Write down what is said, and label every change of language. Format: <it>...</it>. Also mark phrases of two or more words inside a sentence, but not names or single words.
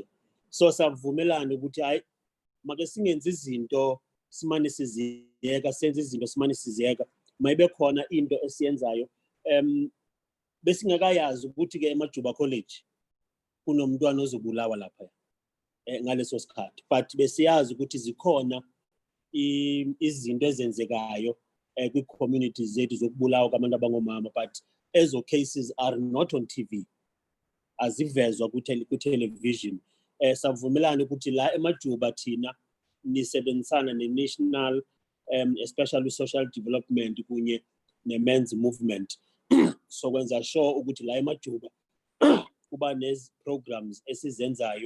<zu>So savumelana ukuthi hayi make singenza izinto simane siziyeka, senze izinto simane siziyeka, mayibe khona into esiyenzayo. Besingakayazi ukuthi ke eMajuba College kunomntwana ozobulawa lapha ngaleso sikhathi, but besiyazi ukuthi zikhona izinto ezenzekayo kwi-communities zethu zokubulawa kwabantu abangomama, but ezo</zu> <en>cases are not on TV,</en> <zu>azivezwa ku-television. Savumelana ukuthi la eMajuba thina nisebenzisana ne-national,</zu> <en>especially social development</en> <zu>kunye ne-</zu> <en>men's movement,</en> <zu>so kwenza sure ukuthi la eMajuba kuba nezi programs esizenzayo.</zu>